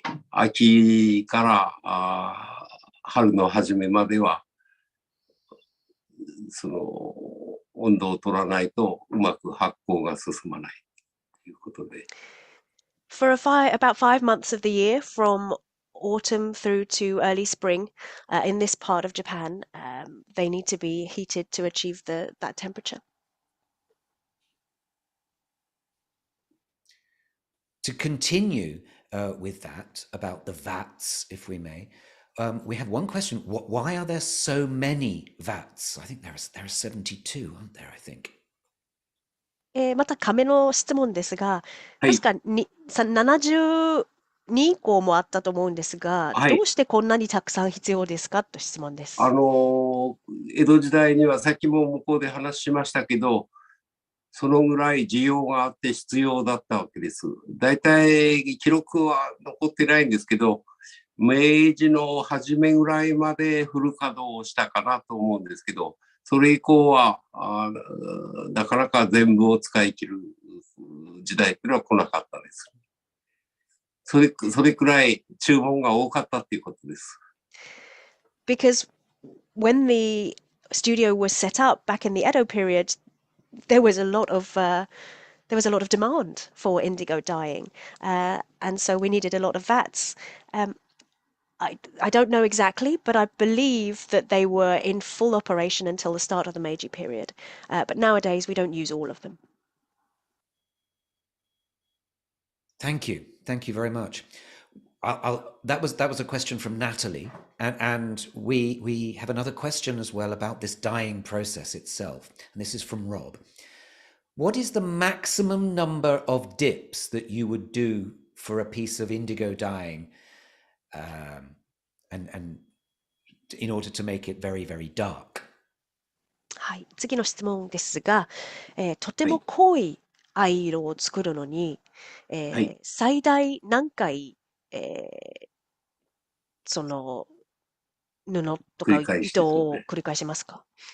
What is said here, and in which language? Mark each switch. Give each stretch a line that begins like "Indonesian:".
Japanese: 秋から春の初めまでは、その温度を取らないとうまく発酵が進まないということで。
English: For about 5 months of the year, from autumn through to early spring, in this part of Japan, they need to be heated to achieve that temperature. To continue with that, about the vats, if we may, we have one question. Why are there so many vats? I think there are 72, aren't there, I think.
Japanese: また亀の質問ですが、はい。確かに72個もあったと思うんですが、はい。どうしてこんなにたくさん必要ですかと質問です。江戸時代にはさっきも向こうで話しましたけど、そのぐらい需要があって必要だったわけです。だいたい記録は残ってないんですけど、明治の初めぐらいまでフル稼働をしたかなと思うんですけど、それ以降はなかなか全部を使い切る時代っていうのは来なかったです。それくらい注文が多かったっていうことです。
English: Because when the studio was set up back in the Edo period, there was a lot of demand for indigo dyeing, and so we needed a lot of vats. I don't know exactly, but I believe that they were in full operation until the start of the Meiji period. But nowadays we don't use all of them. Thank you very much. that was a question from Natalie, and we have another question as well about this dyeing process itself, and this is from Rob. What is the maximum number of dips that you would do for a piece of indigo dyeing, and in order to make it very, very dark?
Japanese: はい、次の質問ですが、とてもはい。濃い藍色を作るのに、はい。最大何回、その布とか繰り返し糸ですよね。を繰り返しますか？